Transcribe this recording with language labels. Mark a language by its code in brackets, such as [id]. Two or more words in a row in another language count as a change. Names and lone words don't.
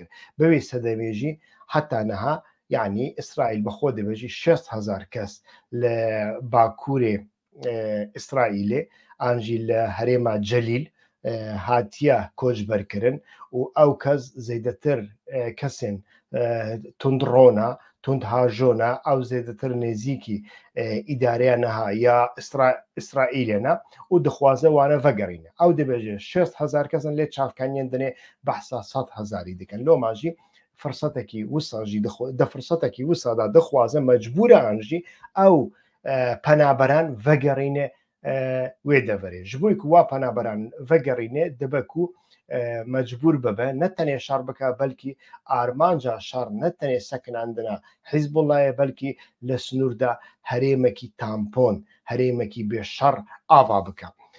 [ku] Bi wê sedemê jî heta niha yani İsraîl bi xwe dibêjî 60,000 kes li bakurê İsraîlê an jî li herêma Celîl hatiye koçberkirin û ew kes zêdetir kesên tundrona tundhajona ew zêdetir nêzîkî îdareya niha ya İsraîlê ne û dixwaze wane vegerîne. Ew dibêje 60,000 kesin lê çavkaniyên dinê behsa 100,000 dikin. Loma jî firsetekî wisa jî di firsetekî wisa da dixwaze mecbûr an jî ew penaberan vegerîne وێ دەڤێ ji بۆی وا پەنابەران vەگەڕینێ دەبەک و مەجبور ببە نەتەنێ شەڕ بکە بەلکی ئارمانجا شەڕ نەتەنێ سەکناندنە حیزبوڵایە بەلکی لە سنووردا هەرێمێکی تامپۆن هەرێمێکی بێشەڕ ئاوا بکە.